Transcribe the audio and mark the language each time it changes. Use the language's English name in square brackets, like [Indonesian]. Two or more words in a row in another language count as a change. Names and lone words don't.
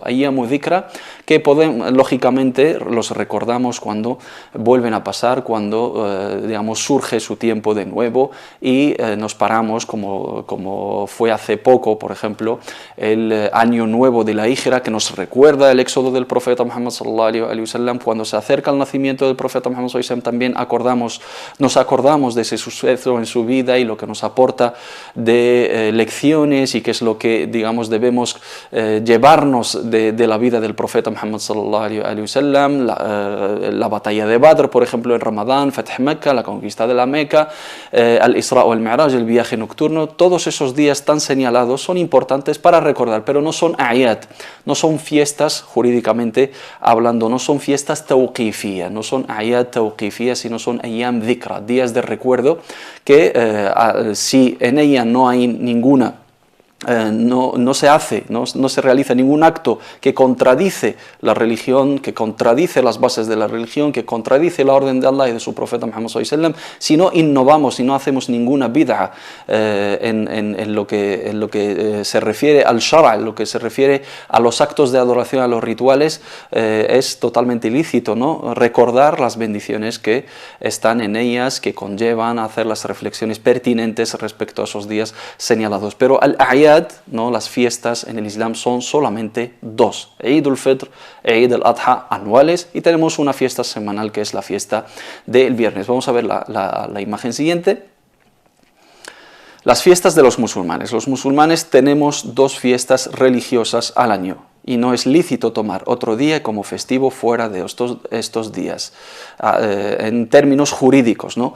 [Arabic] أيام الذكرى, [Spanish] que lógicamente los recordamos cuando vuelven a pasar, cuando digamos surge su tiempo de nuevo y nos paramos, como fue hace poco, por ejemplo, el año nuevo de la Hijra, que nos recuerda el éxodo del profeta Muhammad [Arabic] صلى الله عليه وسلم. [Spanish] Cuando se acerca al nacimiento del profeta Muhammad [Arabic] صلى الله عليه وسلم, [Spanish] también nos acordamos de ese suceso en su vida y lo que nos aporta de lecciones y qué es lo que, digamos, debemos llevarnos de la vida del profeta Muhammad [Arabic] صلى الله عليه وسلم. [Spanish] La batalla de Badr, por ejemplo, en Ramadán, Fath Mecca, la conquista de la Meca, al-Isra o al-Mi'raj, el viaje nocturno. Todos esos días tan señalados son importantes para recordar, pero no son ayat, no son fiestas jurídicamente hablando, no son fiestas tawqifiyas, no son ayat tawqifiyas, sino son [Arabic] أيام ذكرى, [Spanish] días de recuerdo, que si en ella no hay ninguna no se realiza ningún acto que contradice la religión, que contradice las bases de la religión, que contradice la orden de Allah y de su profeta Muhammad [Arabic] صلى الله عليه وسلم, [Spanish] si no innovamos, si no hacemos ninguna bid'a en lo que se refiere al shara, en lo que se refiere a los actos de adoración, a los rituales, es totalmente ilícito, ¿no?, recordar las bendiciones que están en ellas, que conllevan a hacer las reflexiones pertinentes respecto a esos días señalados. Pero al-ayat, ¿no?, las fiestas en el Islam son solamente 2, Eid al-Fitr, Eid al-Adha, anuales, y tenemos una fiesta semanal que es la fiesta del viernes. Vamos a ver la imagen siguiente. Las fiestas de los musulmanes. Los musulmanes tenemos 2 fiestas religiosas al año y no es lícito tomar otro día como festivo fuera de estos días, en términos jurídicos, ¿no?